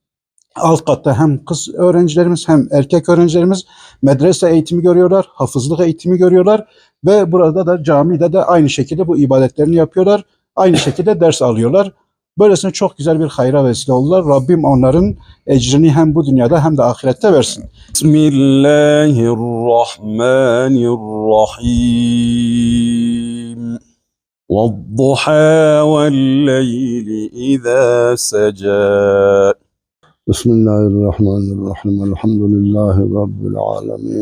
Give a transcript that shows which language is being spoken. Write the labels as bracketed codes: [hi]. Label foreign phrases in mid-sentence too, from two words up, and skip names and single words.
[tr] Alt katta hem kız öğrencilerimiz hem erkek öğrencilerimiz medrese eğitimi görüyorlar, hafızlık eğitimi görüyorlar ve burada da camide de aynı şekilde bu ibadetlerini yapıyorlar. Aynı şekilde ders alıyorlar. Böylesine çok güzel bir hayra vesile oldular. Rabbim onların ecrini hem bu dünyada hem de ahirette versin. Bismillahirrahmanirrahim. [ar] وَالضُّحَى وَاللَّيْلِ إِذَا سَجَى. [tr] Bismillahirrahmanirrahim. [ar] الحمد لله رب العالمين.